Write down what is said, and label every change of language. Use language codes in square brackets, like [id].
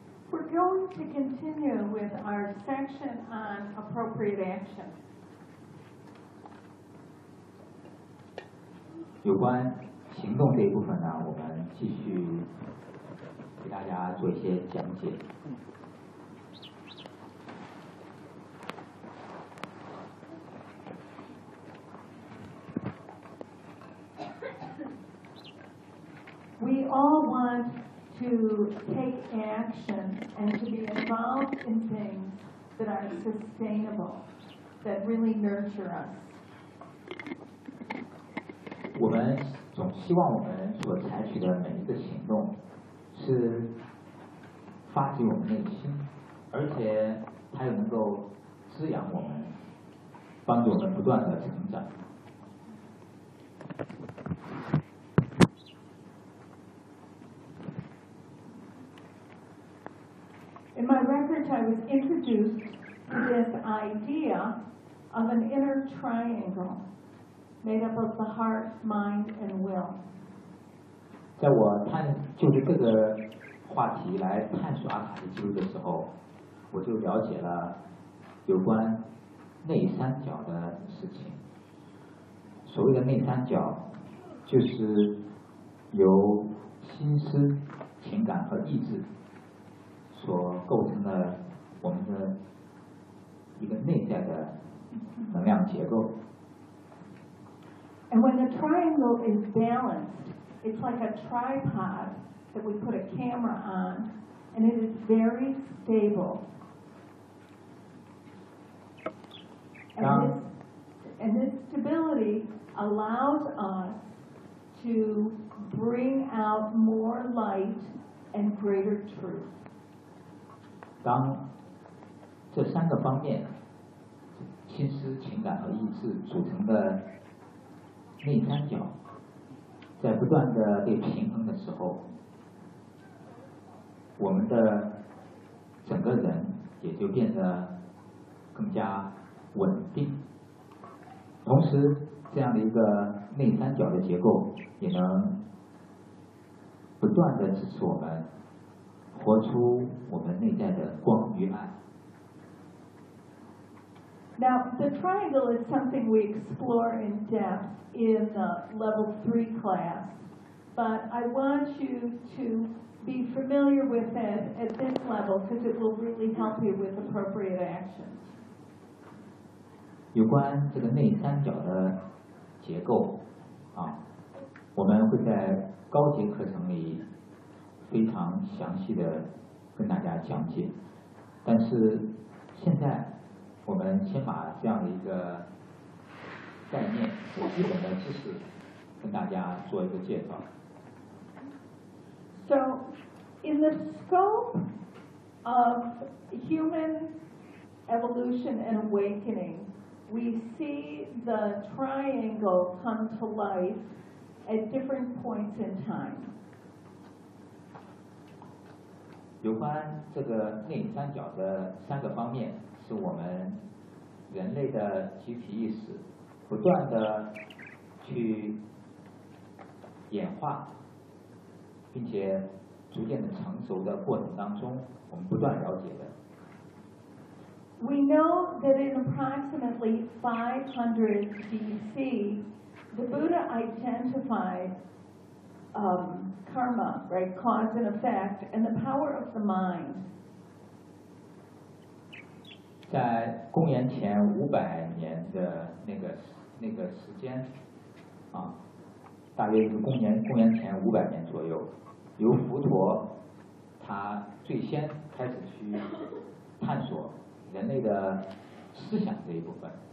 [en] We're going to continue with our section on appropriate action. [zh] 有关行动这一部分呢，我们继续给大家做一些讲解。 [en] We all want to take action and to be involved in things that are sustainable, that really nurture us. [zh] 我们总希望我们所采取的每一个行动是发自我们内心，而且它又能够滋养我们，帮助我们不断的成长。 [en] I was introduced to this idea of an inner triangle made up of the heart, mind, and will. [zh] 在我探就是各个话题来探索阿卡西记录的时候，我就了解了有关内三角的事情。所谓的内三角，就是由心思、情感和意志所构成的。我们的一个内在的能量结构。 [en] And when the triangle is balanced, it's like a tripod that we put a camera on, and it is very stable. And this stability allows us to bring out more light and greater truth. [zh] 当这三个方面，心思、情感和意志组成的内三角，在不断的被平衡的时候，我们的整个人也就变得更加稳定。同时，这样的一个内三角的结构也能不断的支持我们活出我们内在的光与爱。 [en] Now, the triangle is something we explore in depth in the level 3 class, but I want you to be familiar with it at this level because it will really help you with appropriate action. [zh] 有关这个内三角的结构，我们会在高级课程里非常详细的跟大家讲解，但是现在我们先把这样的一个概念和基本的知识跟大家做一个介绍。 [en] So, in the scope of human evolution and awakening, we see the triangle come to life at different points in time. [zh] 有关这个内三角的三个方面是我们人类的集体意识不断的去演化，并且逐渐的成熟的过程当中，我们不断了解的。 [en] We know that in approximately 500 BC, the Buddha identified karma, right, cause and effect, and the power of the mind. [zh] 在公元前五百年的那个时间，大约是公元前五百年左右，由佛陀他最先开始去探索人类的思想这一部分。